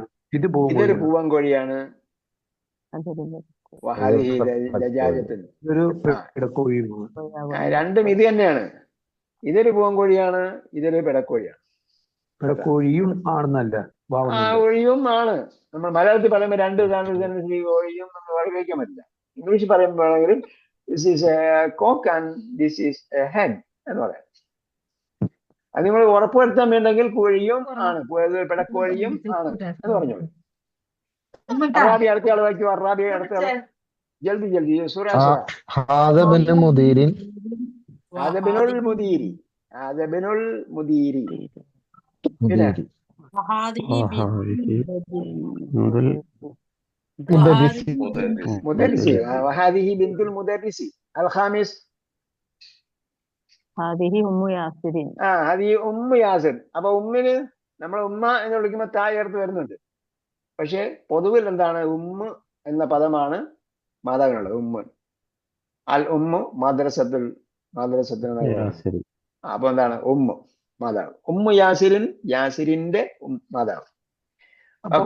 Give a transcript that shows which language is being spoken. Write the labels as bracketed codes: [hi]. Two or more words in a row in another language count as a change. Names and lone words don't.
[ml] ഇതൊരു പൂവൻകോഴിയാണ്. രണ്ടും ഇത് തന്നെയാണ്. ഇതൊരു പൂവൻകോഴിയാണ്, ഇതൊരു പിടക്കോഴിയാണ്. പിടക്കോഴിയും ആണെന്നല്ല, ഒഴിയും ആണ്. നമ്മൾ മലയാളത്തിൽ പറയുമ്പോൾ രണ്ട് ഒഴിയും നമ്മൾ ഉപയോഗിക്കാൻ പറ്റില്ല. ഇംഗ്ലീഷ് പറയുമ്പോഴാണെങ്കിലും [en] this is a cock and this is a hen [ml] എന്ന് പറയാം. അത് നിങ്ങൾ ഉറപ്പുവരുത്താൻ വേണ്ടെങ്കിൽ കോഴിയും ആണ്, പിടക്കോഴിയും ആണ് എന്ന് പറഞ്ഞോളൂ. അറാബി അടുത്തയാൾ വായിക്കൂ. അറാബി അടുത്തയാൾ [hi] जल्दी जल्दी. [ar] وهذه بنت المدرس. الخامس هذه أم ياسر. هذه أم ياسر. [ml] അപ്പൊ ഉമ്മിന് നമ്മൾ ഉമ്മ എന്ന് വിളിക്കുമ്പോൾ ചേർത്ത് വരുന്നുണ്ട്. പക്ഷെ പൊതുവിൽ എന്താണ്, ഉമ്മ എന്ന പദമാണ് മാതാവിനുള്ളത്. [ar] أم الأم مدرسة. [ml] അപ്പൊ എന്താണ്, ഉമ്മ മാതാവ്. ഉമ്മ യാസിരിന്റെ മാതാവ്. ഓക്കെ.